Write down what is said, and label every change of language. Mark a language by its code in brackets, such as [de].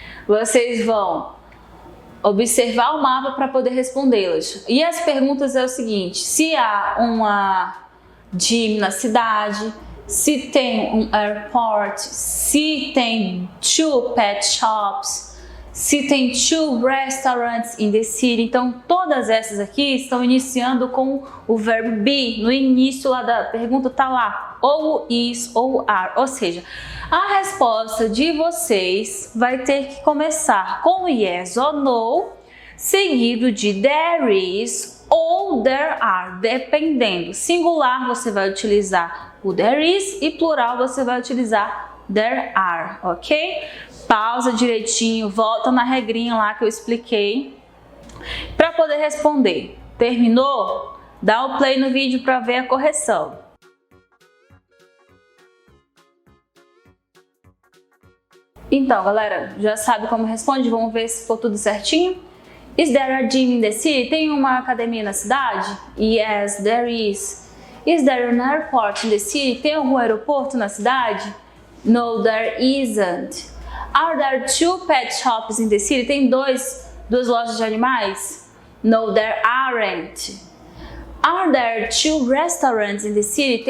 [pt] Vocês vão observar o mapa para poder respondê-las. E as perguntas é o seguinte: se há uma gym na cidade, se tem um airport, se tem 2 pet shops, Se tem [en] 2 restaurants in the city. [pt] Então, todas essas aqui estão iniciando com o verbo be. No início lá da pergunta tá lá, ou is ou are. Ou seja, a resposta de vocês vai ter que começar com yes ou no, seguido de [en] there is [pt] ou [en] there are, [pt] dependendo. Singular você vai utilizar o there is e plural você vai utilizar there are, ok? Pausa direitinho, volta na regrinha lá que eu expliquei para poder responder. Terminou? Dá o play no vídeo para ver a correção. Então, galera, já sabe como responde? Vamos ver se ficou tudo certinho? [en] Is there a gym in the city? [pt] Tem uma academia na cidade? [en] Yes, there is. Is there an airport in the city? [pt] Tem algum aeroporto na cidade? [en] No, there isn't. Are there 2 pet shops in the city? [pt] Tem duas lojas de animais? [en] No, there aren't. Are there 2 restaurants in the city?